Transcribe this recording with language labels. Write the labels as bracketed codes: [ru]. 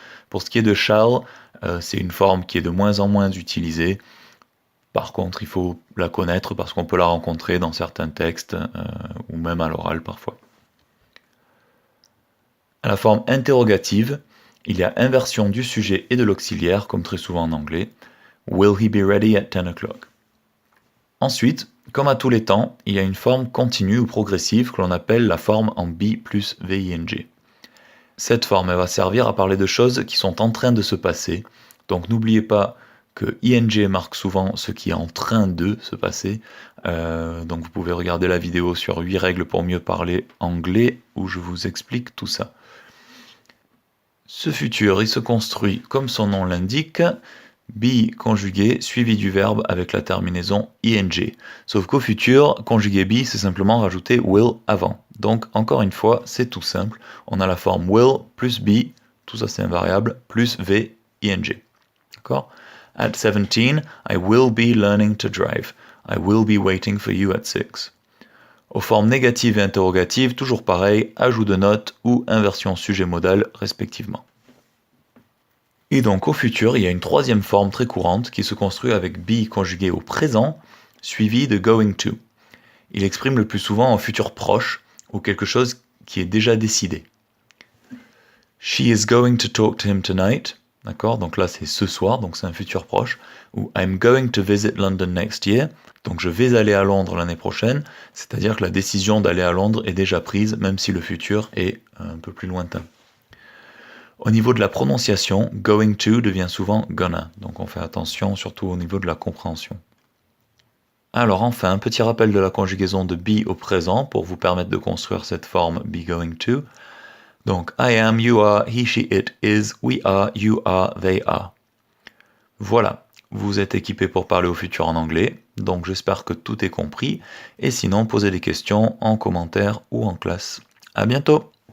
[fr] Pour ce qui est de shall, c'est une forme qui est de moins en moins utilisée. Par contre, il faut la connaître parce qu'on peut la rencontrer dans certains textes ou même à l'oral parfois. À la forme interrogative, il y a inversion du sujet et de l'auxiliaire, comme très souvent en anglais. [en] Will he be ready at 10 o'clock? [fr] Ensuite, comme à tous les temps, il y a une forme continue ou progressive que l'on appelle la forme en be plus VING. Cette forme elle va servir à parler de choses qui sont en train de se passer. Donc n'oubliez pas que ing marque souvent ce qui est en train de se passer. Donc vous pouvez regarder la vidéo sur 8 règles pour mieux parler anglais où je vous explique tout ça. Ce futur, il se construit comme son nom l'indique, be conjugué suivi du verbe avec la terminaison ing. Sauf qu'au futur, conjugué be, c'est simplement rajouter will avant. Donc encore une fois, c'est tout simple. On a la forme will plus be, tout ça c'est invariable, plus v ing. D'accord? [en] At 17, I will be learning to drive. I will be waiting for you at 6. [fr] Aux formes négatives et interrogatives, toujours pareil, ajout de notes ou inversion sujet-modal respectivement. Et donc au futur, il y a une troisième forme très courante qui se construit avec be conjugué au présent, suivi de going to. Il exprime le plus souvent un futur proche ou quelque chose qui est déjà décidé. [en] She is going to talk to him tonight. [fr] D'accord, donc là c'est ce soir, donc c'est un futur proche. [en] Ou I'm going to visit London next year. [fr] Donc je vais aller à Londres l'année prochaine. C'est-à-dire que la décision d'aller à Londres est déjà prise, même si le futur est un peu plus lointain. Au niveau de la prononciation, going to devient souvent gonna. Donc on fait attention surtout au niveau de la compréhension. Alors enfin, un petit rappel de la conjugaison de be au présent pour vous permettre de construire cette forme be going to. [en] Donc, I am, you are, he, she, it, is, we are, you are, they are. [fr] Voilà, vous êtes équipé pour parler au futur en anglais, donc j'espère que tout est compris, et sinon posez des questions en commentaire ou en classe. À bientôt!